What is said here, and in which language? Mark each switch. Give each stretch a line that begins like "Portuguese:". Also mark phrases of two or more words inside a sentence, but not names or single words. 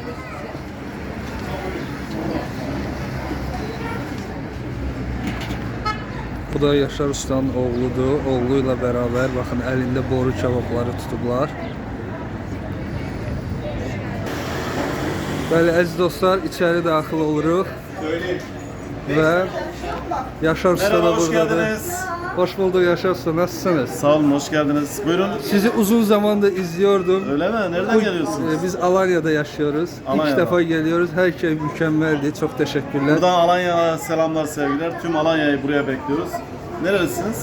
Turkish: Bu da Yaşar Usta'nın oğludur.
Azerbaijani: Oğluyla beraber baxın, əlində boru kebabları tutublar. Bəli, əziz dostlar, içəri daxil oluruq və Yaşar Usta da buradadır.
Turkish: Hoş bulduk Yaşar Usta, nasılsınız? Sağ olun, hoş geldiniz. Buyurun. Sizi uzun zamandır izliyordum. Öyle mi? Nereden geliyorsunuz? Biz Alanya'da yaşıyoruz. Alanya'da. İlk defa geliyoruz. Her şey mükemmeldi. Çok teşekkürler. Buradan Alanya'ya selamlar, sevgiler. Tüm Alanya'yı buraya bekliyoruz. Nerelisiniz?